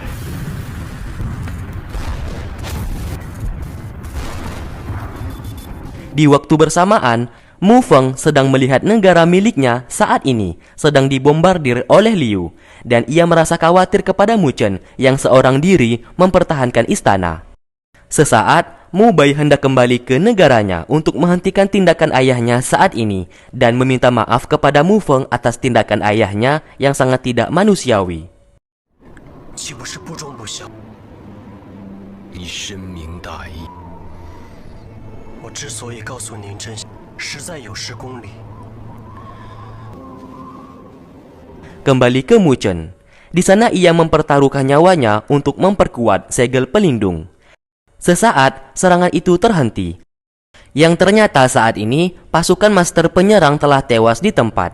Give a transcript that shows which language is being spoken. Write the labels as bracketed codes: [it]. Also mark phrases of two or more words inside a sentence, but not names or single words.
[id] Di waktu bersamaan, Mu Feng sedang melihat negara miliknya saat ini sedang dibombardir oleh Liu, dan ia merasa khawatir kepada Mu Chen yang seorang diri mempertahankan istana. Sesaat, Mu Bai hendak kembali ke negaranya untuk menghentikan tindakan ayahnya saat ini dan meminta maaf kepada Mu Feng atas tindakan ayahnya yang sangat tidak manusiawi. [zh] 岂不是不忠不孝？你深明大义。我之所以告诉您真相，实在有失公理。 [id] Kembali ke Mu Chen. Di sana ia mempertaruhkan nyawanya untuk memperkuat segel pelindung. Sesaat, serangan itu terhenti. Yang ternyata saat ini, pasukan master penyerang telah tewas di tempat.